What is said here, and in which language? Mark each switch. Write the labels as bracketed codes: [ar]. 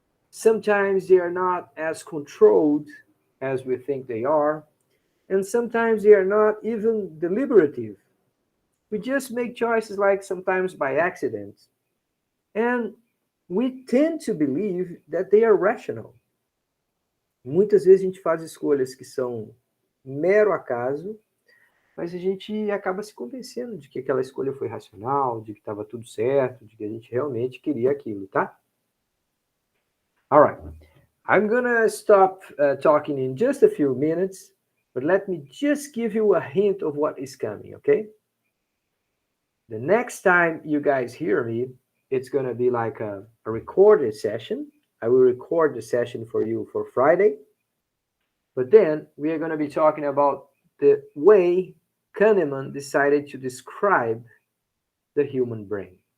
[en] Sometimes they are not as controlled as we think they are, and sometimes they are not even deliberative. We just make choices like sometimes by accident, and we tend to believe that they are rational. [pt] Muitas vezes a gente faz escolhas que são mero acaso, mas a gente acaba se convencendo de que aquela escolha foi racional, de que estava tudo certo, de que a gente realmente queria aquilo, tá? [en] All right. I'm gonna stop talking in just a few minutes, but let me just give you a hint of what is coming, okay? The next time you guys hear me, it's gonna be like a recorded session. I will record the session for you for Friday. But then we are gonna be talking about the way Kahneman decided to describe the human brain.